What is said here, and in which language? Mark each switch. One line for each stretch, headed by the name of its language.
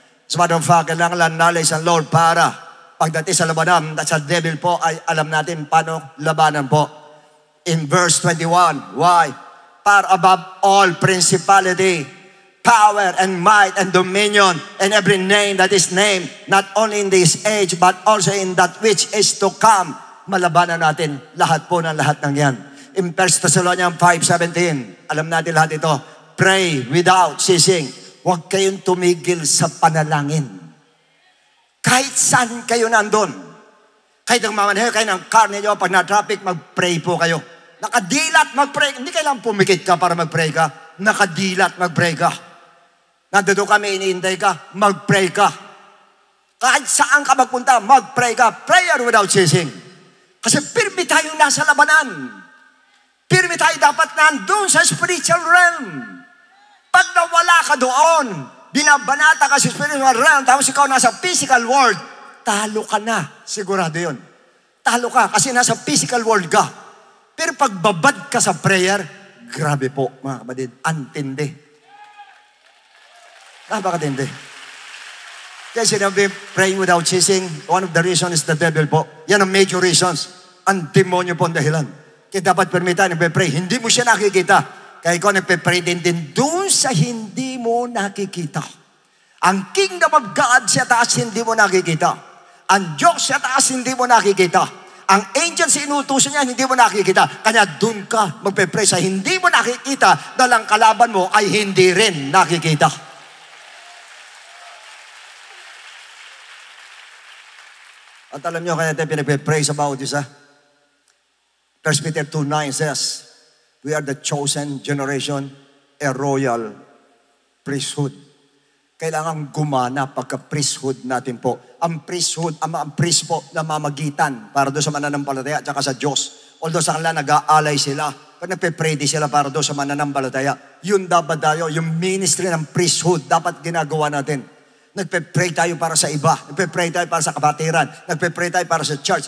Filipino: So, matter of fact, kailangan lang knowledge ng Lord para pagdating sa labanan, sa devil po, ay alam natin paano labanan po.
English: In verse 21, why? Far above all principality, power and might and dominion and every name that is named, not only in this age, but also in that which is to come.
Filipino: Malabanan natin lahat po ng lahat ng yan. In 1 Thessalonians 5:17, alam natin lahat ito,
English: pray without ceasing.
Filipino: Huwag kayong tumigil sa panalangin. Kahit saan kayo nandun. Kahit ang mamanahe kayo ng car ninyo, pag na-traffic, mag-pray po kayo. Nakadilat, mag-pray. Hindi kailangan pumikit ka para mag-pray ka. Nakadilat, mag-pray ka. Nandito kami, iniintay ka, mag-pray ka. Kahit saan ka magpunta, mag-pray ka.
English: Prayer without ceasing.
Filipino: Kasi pirmi tayong nasa labanan. Pirmi tayo dapat nandun sa spiritual realm. Pag nawala ka doon, binabanata ka sa spiritual realm, tapos ikaw nasa physical world, talo ka na. Sigurado yun. Talo ka kasi nasa physical world ka. Pero pag babad ka sa prayer, grabe po mga kapatid, antindi. Napakatindi. Kaya sinabi,
English: praying without ceasing, one of the reasons is the devil po. Yan ang major reasons.
Filipino: Ang demonyo po ang dahilan. Kaya dapat permitan, nagpe-pray. Hindi mo siya nakikita. Kaya ikaw nagpe-pray din doon sa hindi mo nakikita. Ang kingdom of God sa taas hindi mo nakikita. Ang Diyos sa taas hindi mo nakikita. Ang angels inutusan niya hindi mo nakikita. Kaya doon ka magpe-pray sa hindi mo nakikita dahil ang kalaban mo ay hindi rin nakikita. At alam niyo kaya tayo pinagpe-pray sa bawat isa.
English: 1 Peter 2:9 says, we are the chosen generation, a royal priesthood.
Filipino: Kailangan gumana pagka-priesthood natin po. Ang priesthood, ang priest po na mamagitan para doon sa mananampalataya at saka sa Diyos. Although sa kanila nag-aalay sila, pag nagpe-pray di sila para doon sa mananampalataya. Yun dapat tayo, yung ministry ng priesthood, dapat ginagawa natin. Nagpe-pray tayo para sa iba. Nagpe-pray tayo para sa kapatiran. Nagpe-pray tayo para sa church.